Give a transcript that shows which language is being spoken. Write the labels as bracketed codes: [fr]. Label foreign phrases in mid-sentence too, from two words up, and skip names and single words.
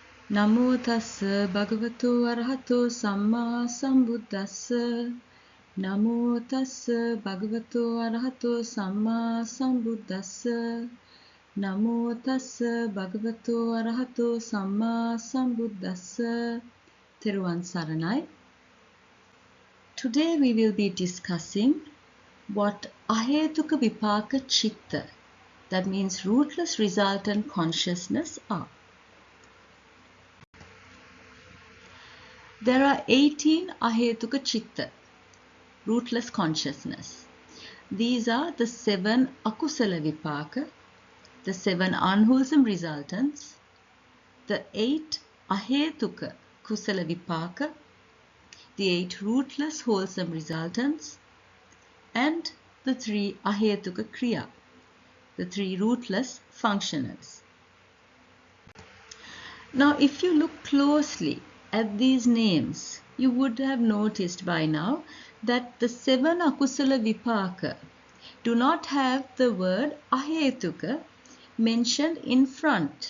[pi] Namo tassa bhagavato arahato samma sambuddhassa. Namo tassa bhagavato arahato samma sambuddhassa. Namo tassa bhagavato arahato samma sambuddhassa. [si] Theruvan Saranai. [en] Today we will be discussing what [pi] ahetuka vipaka chitta, [en] that means rootless resultant consciousness, are. There are 18 [pi] ahetuka chitta, [en] rootless consciousness. These are the 7 [pi] akusala vipaka, [en] the 7 unwholesome resultants, the 8 [pi] ahetuka kusala vipaka, [en] the 8 rootless wholesome resultants, and the 3 [pi] ahetuka kriya, [en] the 3 rootless functionals. Now, if you look closely at these names, you would have noticed by now that the 7 [pi] akusala vipaka [en] do not have the word ahetuka mentioned in front.